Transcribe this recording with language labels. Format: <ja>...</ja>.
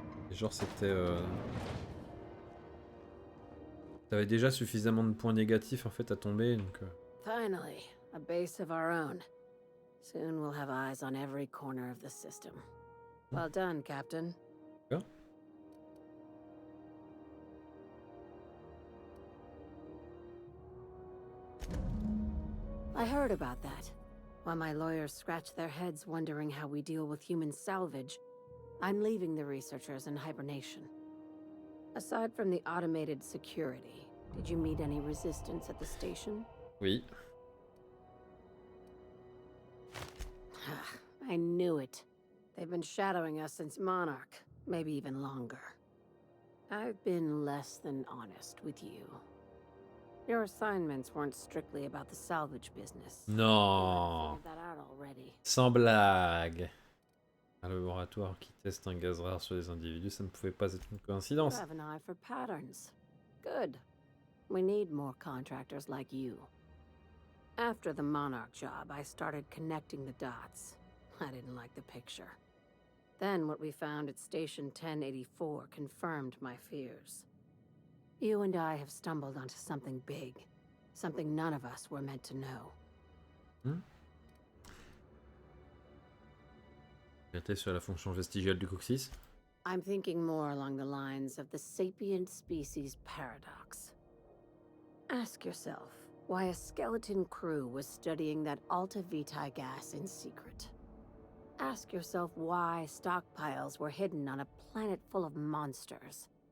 <fr>Et genre c'était t'avais déjà suffisamment de points négatifs en fait à tomber donc.</fr> <en>Finally, a base of our own. Soon we'll have eyes on every corner of the system. Well done, Captain. Yeah. I heard about that. While my lawyers scratch their heads wondering how we deal with human salvage, I'm leaving the researchers in hibernation. Aside from the automated security, did you meet any resistance at the station?</en> <fr>Oui.</fr> <en>I knew it. They've been shadowing us since Monarch, maybe even longer. I've been less than honest with you. Your assignments weren't strictly about the salvage business.</en> <fr>Non.</fr> <en>Figured that out already.</en> <fr>Sans blague. Un laboratoire qui teste un gaz rare sur des individus, ça ne pouvait pas être une</fr> <en>You</en> <fr>coïncidence.</fr> <en>have an eye for patterns. Good. We need more contractors like you. After the Monarch job, I started connecting the dots. I didn't like the picture. Then what we found at Station 1084 confirmed my fears. You and I have stumbled onto something big. Something none of us were meant to know.</en> <fr>Vérité sur la fonction vestigiale du coccyx.</fr> <en>I'm thinking more along the lines of the sapient species paradox. Ask yourself why a skeleton crew was studying that Alta Vitae gas in secret. Ask yourself why stockpiles were hidden on a planet full of monsters.</en>